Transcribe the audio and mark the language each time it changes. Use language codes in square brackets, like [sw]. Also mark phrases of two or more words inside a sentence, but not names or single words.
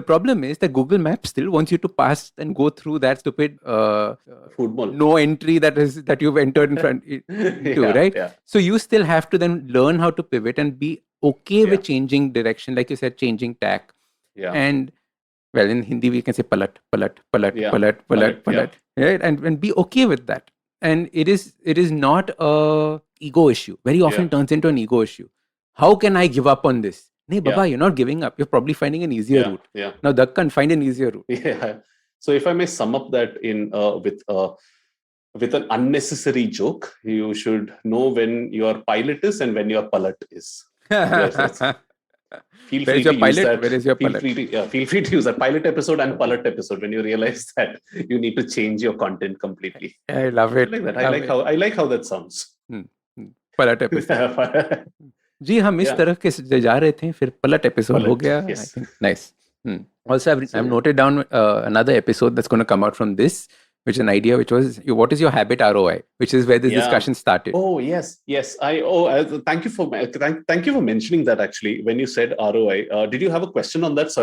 [en] The problem is that Google Maps still wants you to pass and go through that stupid Food mall. no entry that you've entered into, right? Yeah. So you still have to then learn how to pivot and be okay with Yeah. changing direction, like you said, changing tack. Yeah. And well, in Hindi we can say [hi] पलट, पलट, पलट, [en] Yeah. [hi] पलट, पलट, पलट, [en] right? And be okay with that. And it is not a ego issue. Very often turns into an ego issue. How can I give up on this? Nay, Baba, you're not giving up. You're probably finding an easier route. Yeah. Now, Dakkan, find an easier route. Yeah. So if I may sum up that in with an unnecessary joke, you should know when your pilot is and when your palat is. Feel Where free is your to use pilot? that. Where is your Feel palat? feel free to use that pilot episode and palat episode when you realize that you need to change your content completely. I love it. I like that. I like how that sounds. [hi] पलट एपिसोड जी हम इस तरह के जा रहे थे फिर पलट एपिसोड हो गया [en] I think nice also I've noted down another episode that's going to come out from this, which is an idea, which was what is your habit ROI, which is where this discussion started. Yes. Thank you for mentioning that. Actually, when you said ROI, did you have a question on that?